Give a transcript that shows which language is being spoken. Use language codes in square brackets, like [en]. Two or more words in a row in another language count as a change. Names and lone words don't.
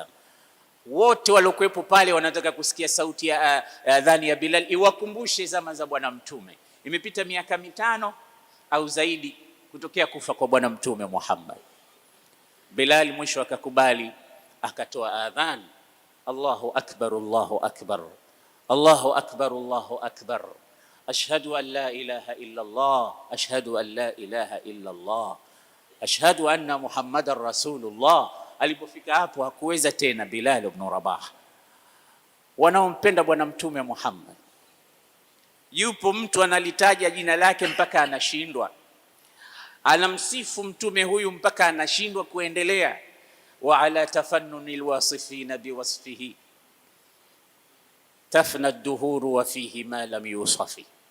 [sw] Wote waliokuwepo pale wanataka kusikia sauti ya adhani ya Bilal iwakumbushe zama za bwana mtume. Imepita miaka 5 au zaidi kutokea kufa kwa bwana mtume Muhammad. Bilal mwisho akakubali, akatoa adhan, [ar] الله أكبر، الله أكبر، الله أكبر، الله أكبر, أشهد أن لا إله إلا الله، أشهد أن لا إله إلا الله، أشهد أن محمدا رسول الله. [sw] Alipofika hapo hakuweza tena Bilal ibn Rabah. Wanaompenda bwana mtume Muhammad, yupo mtu analitaja jina lake mpaka anashindwa, anamsifu mtume huyu mpaka anashindwa kuendelea. [ar] وعلى تفنن الواصفين بوصفه تفنى الدهور وفيه ما لم يوصف.